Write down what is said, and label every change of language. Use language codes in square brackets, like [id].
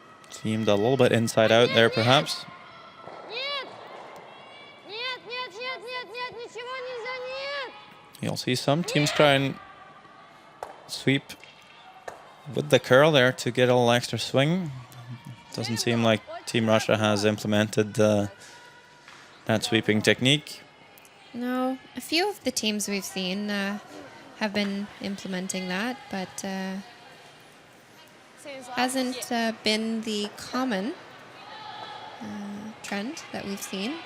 [en] Seemed a little bit inside out there, perhaps. [ru] Нет. Нет, нет, нет, нет, нет, ничего нельзя, нет. [en] You'll see some teams try and sweep with the curl there to get a little extra swing. Doesn't seem like Team Russia has implemented that sweeping technique. No, a few of the teams we've seen have been implementing that, but hasn't been the common trend that we've seen.